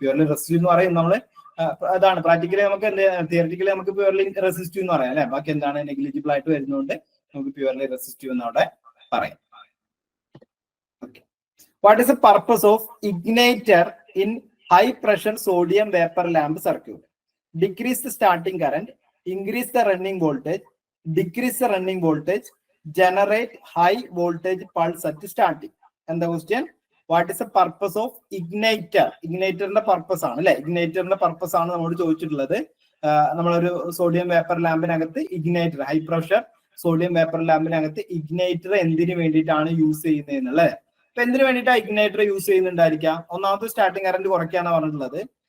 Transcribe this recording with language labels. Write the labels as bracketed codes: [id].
[ml] Purely resistive എന്ന് പറയുന്നത് നമ്മൾ അതാണ് പ്രാക്ടിക്കലി നമുക്ക് തിയറിറ്റിക്കലി നമുക്ക് പ്യുവർലി റെസിസ്റ്റീവ് എന്ന് പറയാം അല്ലെ. ബാക്കി എന്താണ് നെഗ്ലിജിബിൾ ആയിട്ട് വരുന്നതുകൊണ്ട് നമുക്ക് പ്യുവർലി റെസിസ്റ്റീവ് എന്ന് അവിടെ പറയാം. [en] What is the purpose of igniter in high pressure sodium vapour lamp circuit? Decrease the starting current, increase the running voltage, decrease the running voltage, generate high voltage pulse at starting. And the question, what is the purpose of igniter? [ml] Igniterന്റെ purpose ആണ് അല്ലെ. ഇഗ്നൈറ്ററിന്റെ purpose ആണ് നമ്മളോട് ചോദിച്ചിട്ടുള്ളത്. നമ്മളൊരു sodium vapour ലാമ്പിനകത്ത് ഇഗ്നൈറ്റർ, high pressure sodium vapour ലാമ്പിനകത്ത് ഇഗ്നൈറ്റർ എന്തിനു വേണ്ടിയിട്ടാണ് use ചെയ്യുന്നത് എന്നുള്ളത്. അപ്പൊ എന്തിനു വേണ്ടിയിട്ടാണ് ഇഗ്നൈറ്റർ യൂസ് ചെയ്യുന്നുണ്ടായിരിക്കാം? ഒന്നാമത്തെ സ്റ്റാർട്ടിംഗ് കറന്റ് കുറയ്ക്കാനാണ് പറഞ്ഞിട്ടുള്ളത്.